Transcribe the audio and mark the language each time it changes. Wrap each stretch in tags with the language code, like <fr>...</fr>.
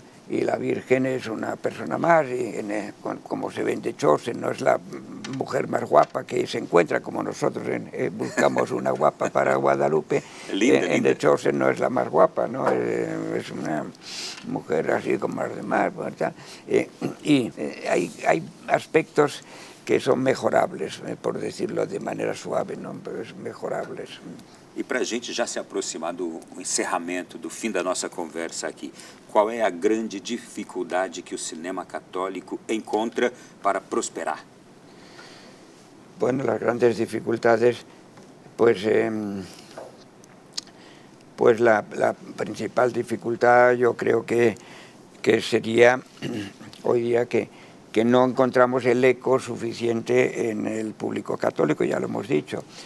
<es>Y la Virgen es una persona más, y como se ve en The Chosen, no es la mujer más guapa que se encuentra, como nosotros buscamos una guapa para Guadalupe. En The Chosen no es la más guapa, ¿no? Es una mujer así como las demás. Y hay aspectos que son mejorables, por decirlo de manera suave, ¿no? Pero es mejorables.</es> <pt>E para a gente já se aproximar do encerramento, do fim da nossa conversa aqui, qual é a grande dificuldade que o cinema católico encontra para prosperar?</pt> <es>Bueno, las grandes dificultades, pues la principal dificultad yo creo que sería hoy día que no encontramos el eco suficiente en el público católico, ya lo hemos dicho.</es>